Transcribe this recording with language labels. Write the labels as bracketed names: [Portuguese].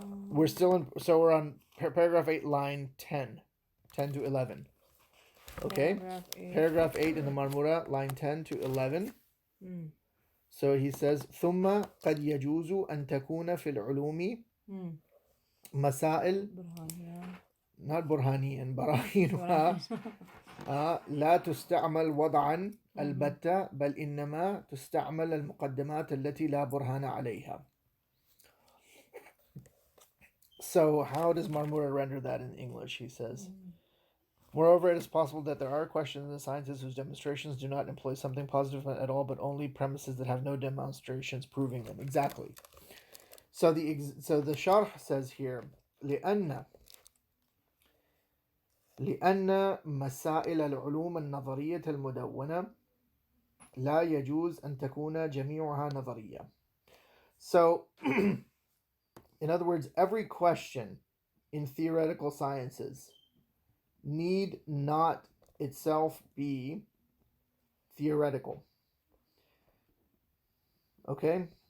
[English] We're on paragraph 8, line 10 to 11. Okay. Paragraph 8 in the Marmura, line 10 to 11. So he says [Arabic] ثم قد يجوز أن تكون في العلوم مسائل not برهانيا براهينها لا تستعمل وضعا البتة بل إنما تستعمل المقدمات التي لا برهان عليها. [English] So how does Marmura render that in English? He says, moreover, it is possible that there are questions in the sciences whose demonstrations do not employ something positive at all, but only premises that have no demonstrations proving them. Exactly. So the Sharh says here, [Arabic] لأن مسائل العلوم النظرية المدونة لا يجوز أن تكون جميعها نظرية. [English] So, in other words, every question in theoretical sciences need not itself be theoretical. Okay?